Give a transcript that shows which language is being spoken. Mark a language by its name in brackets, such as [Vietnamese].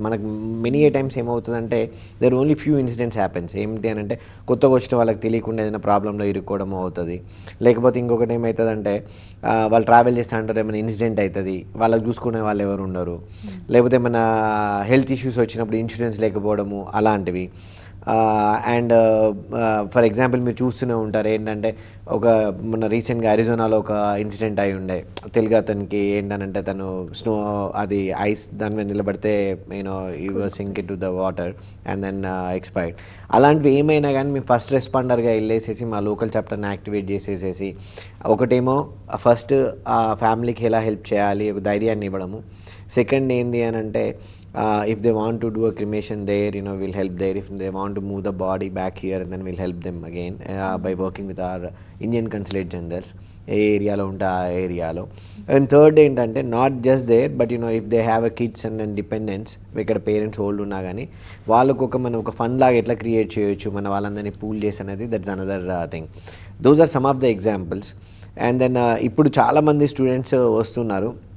[Telugu] మనకు [English] many a times ఏమవుతుందంటే there are only few incidents happens. [Telugu] ఏంటి అని అంటే కొత్తగా వచ్చిన వాళ్ళకి తెలియకుండా ఏదైనా ప్రాబ్లంలో ఇరుక్కోవడం అవుతుంది. లేకపోతే ఇంకొకటి ఏమవుతుందంటే వాళ్ళు ట్రావెల్ చేస్తూ అంటారు, ఏమైనా ఇన్సిడెంట్ అవుతుంది, వాళ్ళకి చూసుకునే వాళ్ళు ఎవరు ఉండరు. లేకపోతే మన హెల్త్ ఇష్యూస్ వచ్చినప్పుడు ఇన్సూరెన్స్ లేకపోవడము, అలాంటివి. అండ్ ఫర్ ఎగ్జాంపుల్ మీరు చూస్తూనే ఉంటారు ఏంటంటే మొన్న రీసెంట్గా అరిజోనాలో ఒక ఇన్సిడెంట్ అయి ఉండే. తెలుగు అతనికి ఏంటనంటే తను [English] Snow అది ice దాని మీద నిలబడితే you sink into the water and then expired. [Telugu] అలాంటివి ఏమైనా కానీ మేము ఫస్ట్ రెస్పాండర్గా వెళ్ళేసేసి మా లోకల్ చాప్టర్ని యాక్టివేట్ చేసేసేసి ఒకటేమో ఫస్ట్ ఆ ఫ్యామిలీకి ఎలా హెల్ప్ చేయాలి ఒక ధైర్యాన్ని ఇవ్వడము. సెకండ్ ఏంది అని అంటే [English] if they want to do a cremation there, we'll help there. If they want to move the body back here, and then we'll help them again by working with our Indian consulate generals [Telugu] ఏ ఏరియాలో ఉంటే ఆ ఏరియాలో. And third ఏంటంటే [English] not just there but if they have a kids and then dependents, [Telugu] ఇక్కడ parents old ఉన్నా కానీ వాళ్ళకు మనం ఒక ఫండ్ లాగా ఎట్లా క్రియేట్ చేయొచ్చు, మన వాళ్ళందరినీ పూల్ చేసి అనేది, [English] That's another thing. Those are some of the examples. And then [Telugu] ఇప్పుడు చాలామంది స్టూడెంట్స్ వస్తున్నారు.